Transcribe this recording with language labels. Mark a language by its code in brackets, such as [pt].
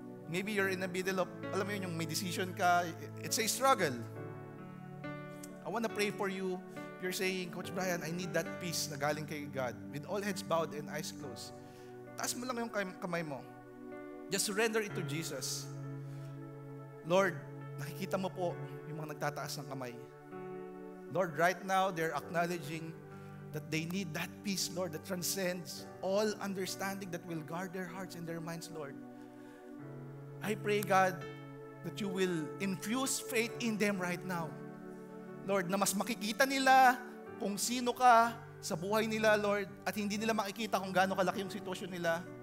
[en] Maybe you're in the middle of, [tl] alam mo yun, yung may decision ka, [en] it's a struggle. I want to pray for you. You're saying, Coach Brian, I need that peace [tl] na galing kay God. [en] With all heads bowed and eyes closed. [tl] Taas mo lang yung kamay mo. [en] Just surrender it to Jesus. [tl] Lord, nakikita mo po yung mga nagtataas ng kamay. [en] Lord, right now, they're acknowledging that they need that peace, Lord, that transcends all understanding, that will guard their hearts and their minds, Lord. I pray, God, that you will infuse faith in them right now. [tl] Lord, na mas makikita nila kung sino ka sa buhay nila, Lord, at hindi nila makikita kung gaano kalaki yung sitwasyon nila.